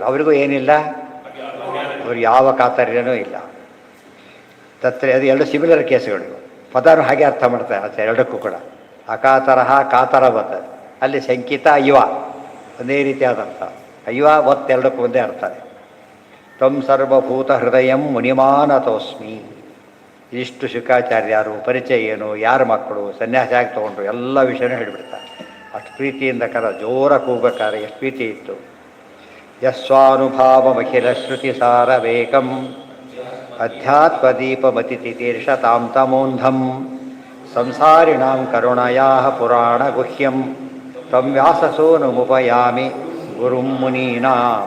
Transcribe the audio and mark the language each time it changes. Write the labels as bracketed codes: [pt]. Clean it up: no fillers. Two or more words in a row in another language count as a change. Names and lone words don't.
[kn] ಅವರಿಗೂ ಏನಿಲ್ಲ, ಅವ್ರಿಗೆ ಯಾವ ಕಾತರ್ಯನೂ ಇಲ್ಲ. ತತ್ರ ಅದು 2 ಸಿಮಿಲರ್ ಕೇಸುಗಳಿಗೂ ಪದಾನು ಹಾಗೆ ಅರ್ಥ ಮಾಡ್ತಾರೆ ಅದು ಎರಡಕ್ಕೂ ಕೂಡ. [sa] ಅಕಾತರಹ ಕಾತರವತ್, [kn] ಅಲ್ಲಿ ಶಂಕಿತ ಒಂದೇ ರೀತಿಯಾದ ಅರ್ಥ. ಒತ್ ಎರಡಕ್ಕೂ ಒಂದೇ ಅರ್ಥ. [sa] ತ್ವಂ ಸರ್ವಭೂತ ಹೃದಯಂ ಮುನಿಮಾನತೋಸ್ಮಿ. [kn] ಇಷ್ಟು ಶುಕಾಚಾರ್ಯರು, ಪರಿಚಯ ಏನು, ಯಾರ ಮಕ್ಕಳು, ಸನ್ಯಾಸ ಆಗಿ ತೊಗೊಂಡ್ರು, ಎಲ್ಲ ವಿಷಯನೂ ಹೇಳಿಬಿಡ್ತಾರೆ. ಅಷ್ಟು ಪ್ರೀತಿಯಿಂದ ಜೋರಾಗಿ ಕೂಗಬೇಕಾದ್ರೆ ಎಷ್ಟು ಪ್ರೀತಿ ಇತ್ತು. [sa] ಯಸ್ವಾನುಭಾವಮಖಿಲ ಶ್ರುತಿ ಸಾರವೇಕಂ ಅಧ್ಯಾತ್ಮದೀಪಮತಿತಿತೀರ್ಷತಾಂ ತಮೋಂಧಂ ಸಂಸಾರಿಣಾಂ ಕರುಣಯಾ ಪುರಾಣ ಗುಹ್ಯಂ ತಂ ವ್ಯಾಸಸೋನುಮುಪಯಾಮಿ ಗುರುಂ ಮುನೀನಾಂ.